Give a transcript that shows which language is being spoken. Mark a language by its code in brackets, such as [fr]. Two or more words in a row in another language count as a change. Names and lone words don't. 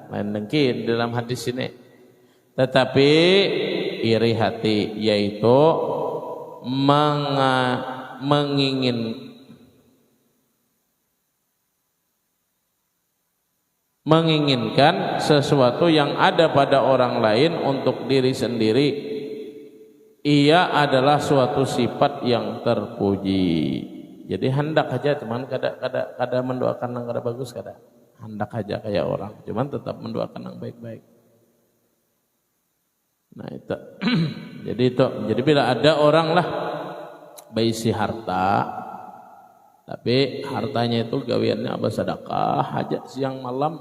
[id] Lain dengki dalam hadis ini. Tetapi iri hati, yaitu menginginkan sesuatu yang ada pada orang lain untuk diri sendiri. Ia adalah suatu sifat yang terpuji. [bjn] Jadi hendak aja cuman kada mendoakan yang kada bagus kada. Hendak aja kayak orang, cuman tetap mendoakan yang baik-baik. Nah itu. Jadi bila ada orang lah berisi harta, tapi hartanya itu gawiannya apa sedekah aja siang malam.